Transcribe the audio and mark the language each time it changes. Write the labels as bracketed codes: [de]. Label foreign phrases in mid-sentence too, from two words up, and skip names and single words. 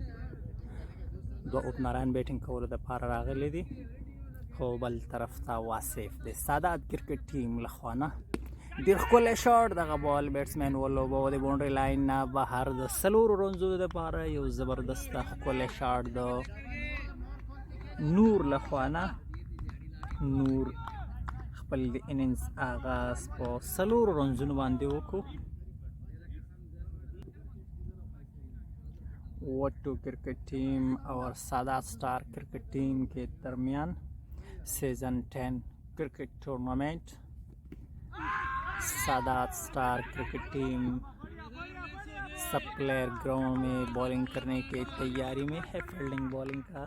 [ps] دوه اوپنران بیټینګ کولو دپاره راغلي دي، خو بل طرف ته واصف د سعادت کرکټ ټیم لخوا نه ډېر ښکلی شاټ دغه بال بیټسمین ولوباوه د [en] boundary line [ps] نه بهر د 4 رنزو دپاره. یو زبردسته ښکلی شاټ د نور لخوا نه. نور خپل د اننګز آغاز په 4 رنزونو باندې وکړو. [ur] وٹو کرکٹ ٹیم اور سادات سٹار کرکٹ ٹیم کے درمیان [en] Season 10 Cricket Tournament. [ur] سادات سٹار کرکٹ ٹیم سب پلیئر گراؤنڈ میں بولنگ کرنے کی تیاری میں ہے، فیلڈنگ بالنگ کا.